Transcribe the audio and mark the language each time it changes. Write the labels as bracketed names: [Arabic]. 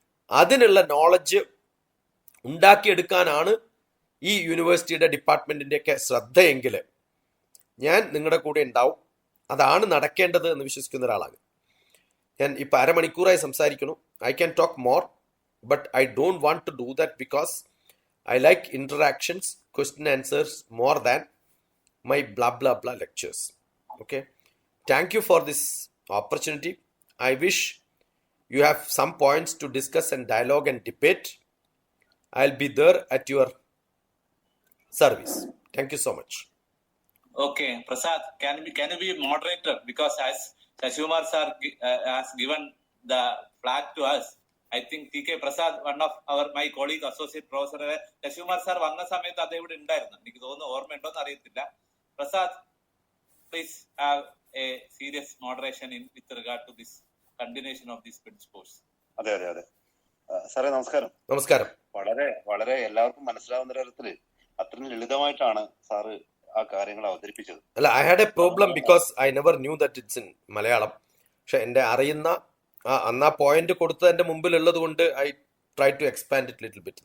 [Malayalam] അതിനുള്ള നോളജ് ഉണ്ടാക്കിയെടുക്കാനാണ് ഈ യൂണിവേഴ്സിറ്റിയുടെ ഡിപ്പാർട്ട്മെന്റിന്റെയൊക്കെ ശ്രദ്ധയെങ്കിൽ ഞാൻ നിങ്ങളുടെ കൂടെ ഉണ്ടാവും. അതാണ് നടക്കേണ്ടത് എന്ന് വിശ്വസിക്കുന്ന ഒരാളാണ് ഞാൻ. ഇപ്പം അരമണിക്കൂറായി സംസാരിക്കണം. [English] I can talk more, but I don't want to do that because I like interactions, question answers more than my blah blah blah lectures. Okay, thank you for this opportunity. I wish you have some points to discuss and dialogue and debate. I'll be there at your service. Thank you so much. Okay, Prasad, can you be moderator, because as Shashimar sir has given the flag to us, I think TK Prasad, one of my colleague, associate professor, Shashimar sir [Malayalam] വന്ന സമയത്ത് അദ്ദേഹം ഇവിടെ ഉണ്ടായിരുന്നു. എനിക്ക് തോന്നുന്നു ഓർമ്മയുണ്ടോ എന്ന് അറിയത്തില്ല. [English] Prasad, please have a serious moderation with regard to this continuation of this British course. [Malayalam] അതെ. സാറേ നമസ്കാരം. നമസ്കാരം. വളരെ വളരെ എല്ലാവർക്കും മനസ്സിലാവുന്ന തരത്തില് അത്രയും ലളിതമായിട്ടാണ് സാറ് ആ കാര്യങ്ങൾ അവതരിപ്പിച്ചത്. [English] അല്ല, I had a problem because I never knew that it's in Malayalam. [Malayalam] പക്ഷെ എൻ്റെ അറിയുന്ന അന്ന് ആ പോയിന്റ് കൊടുത്തത് എൻ്റെ മുമ്പിലുള്ളത് കൊണ്ട് [English] I try to expand it little bit.